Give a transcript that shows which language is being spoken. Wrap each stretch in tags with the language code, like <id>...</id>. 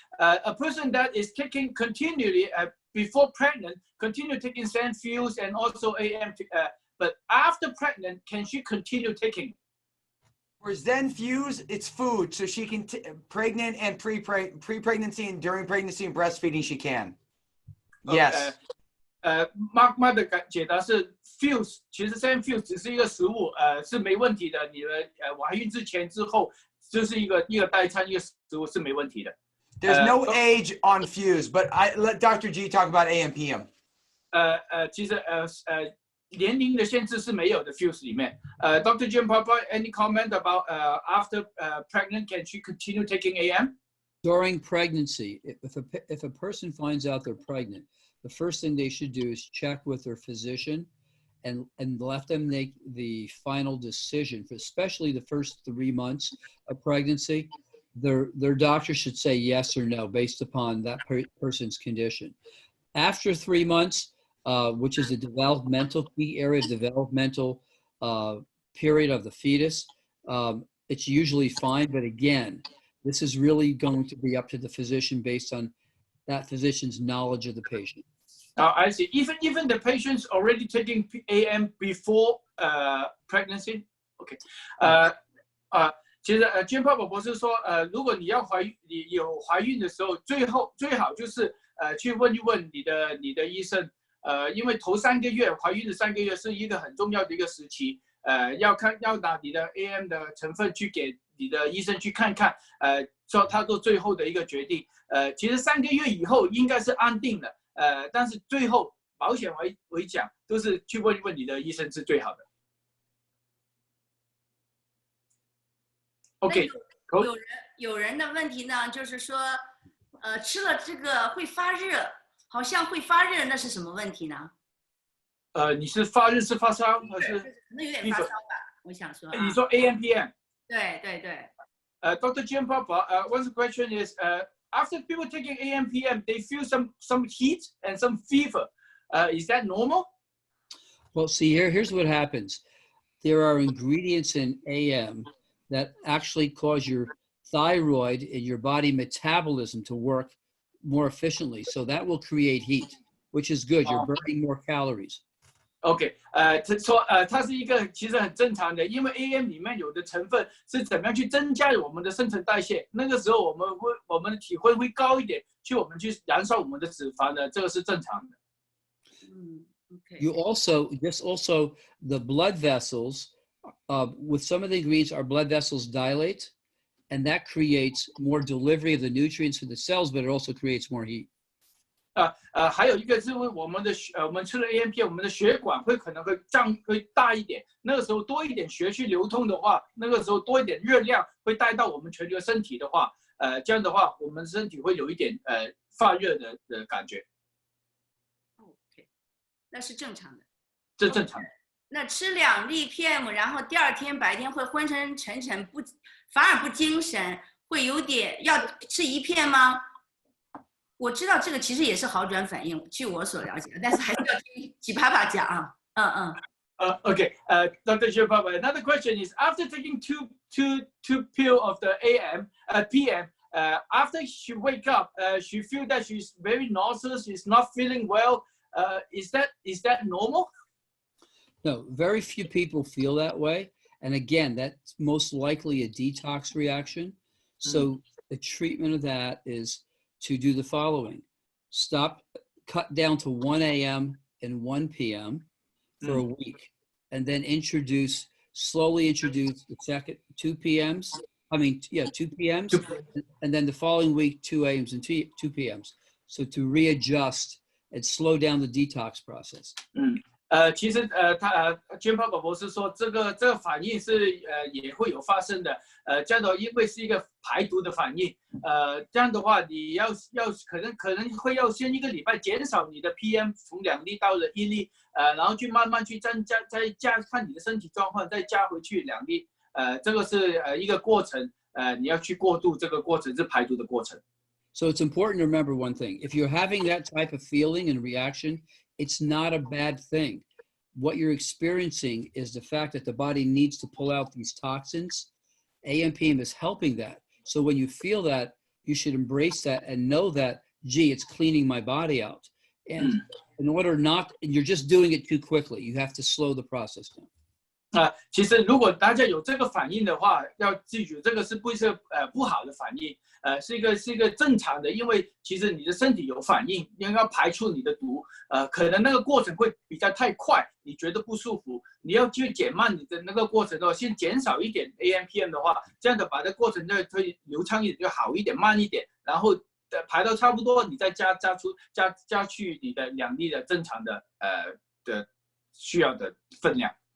<en>A person that is taking continually before pregnant, continue taking Zen Fuse and also AM, but after pregnant, can she continue taking? For Zen Fuse, it's food, so she can pregnant and pre-pregnancy and during pregnancy and breastfeeding she can. Yes.</en> <zh>Mark 的解答是 Fuse， 其实 Zen Fuse 只是一个食物，是没问题的。你的怀孕之前之后，就是一个代餐一个食物是没问题的。</zh> <en>There's no age on Fuse, but I let Dr. G talk about AMPM.</en> <zh>其实年龄的限制是没有的 Fuse 里面。</zh> <en>Dr. Giampapa, any comment about after pregnant, can she continue taking AM? During pregnancy, if a person finds out they're pregnant, the first thing they should do is check with their physician and let them make the final decision, for especially the first 3 months of pregnancy. Their doctor should say yes or no based upon that person's condition. After 3 months, which is the developmental key area, developmental period of the fetus, it's usually fine. But again, this is really going to be up to the physician based on that physician's knowledge of the patient. I see. Even the patient's already taking AM before pregnancy. Okay.</en> <zh>其实Giampapa博士说，如果你有怀孕的时候，最好就是去问一问你的医生。因为头3个月怀孕的3个月是一个很重要的一个时期，要拿你的 AM 的成分去给你的医生去看看，说他做最后的一个决定。其实3个月以后应该是安定的，但是最后保险为讲，都是去问一问你的医生是最好的。 OK，有人的问题呢，就是说，吃了这个会发热。好像会发热，那是什么问题呢？你是发热是发烧还是？可能有点发烧吧，我想说。你说 AMPM？对。</zh> <en>Dr. Giampapa, one question is, after people taking AMPM, they feel some heat and some fever. Is that normal? Well, see, here's what happens. There are ingredients in AM that actually cause your thyroid and your body metabolism to work more efficiently, so that will create heat, which is good. You're burning more calories.</en> <zh>OK， 它是一个其实很正常的，因为 AM 里面有的成分是怎么样去增加我们的新陈代谢，那个时候我们的体温会高一点，我们去燃烧我们的脂肪的，这个是正常的。 OK。</zh> <en>You also the blood vessels, with some of the ingredients, our blood vessels dilate. And that creates more delivery of the nutrients to the cells, but it also creates more heat.</en> <zh>还有一个是我们吃了 AMP， 我们的血管可能会大一点，那个时候多一点血去流通的话，那个时候多一点热量会带到我们全个身体的话，这样的话我们身体会有一点发热的感觉。 OK， 那是正常的。这正常的。那吃2粒 PM， 然后第2天白天会昏沉沉，反而不精神，会有点要吃1片吗？我知道这个其实也是好转反应，据我所了解，但是还是要听Giampapa讲啊。</zh> <en>Okay, Dr. Giampapa, another question is, after taking two pill of the PM, after she wake up, she feel that she's very nauseous, she's not feeling well. Is that normal? No, very few people feel that way. And again, that's most likely a detox reaction. So the treatment of that is to do the following. Cut down to 1 a.m. and 1 p.m. for a week, and then introduce slowly introduce the second 2 p.m.s. 2 p.m.s, and then the following week 2 a.m.s and 2 p.m.s. So to readjust and slow down the detox process.</en> <zh>其实Giampapa博士说这个反应是也会有发生的，这样的因为是一个排毒的反应，这样的话你要可能会要先1个礼拜减少你的 PM 从2粒到了1粒，然后去慢慢去再加看你的身体状况，再加回去2粒，这个是一个过程，你要去过渡这个过程是排毒的过程。</zh> <en>So it's important to remember one thing. If you're having that type of feeling and reaction, it's not a bad thing. What you're experiencing is the fact that the body needs to pull out these toxins. AMPM is helping that. So when you feel that, you should embrace that and know that, gee, it's cleaning my body out. And in order not, you're just doing it too quickly. You have to slow the process down.</en> <zh>其实如果大家有这个反应的话，要记住这个是不好的反应，是一个正常的，因为其实你的身体有反应，应该排出你的毒，可能那个过程会比较太快，你觉得不舒服，你要去减慢你的那个过程的话，先减少一点 AMPM 的话，这样的把这过程会流畅一点，就好一点，慢一点，然后排到差不多，你再加去你的2粒的正常的需要的分量。</zh>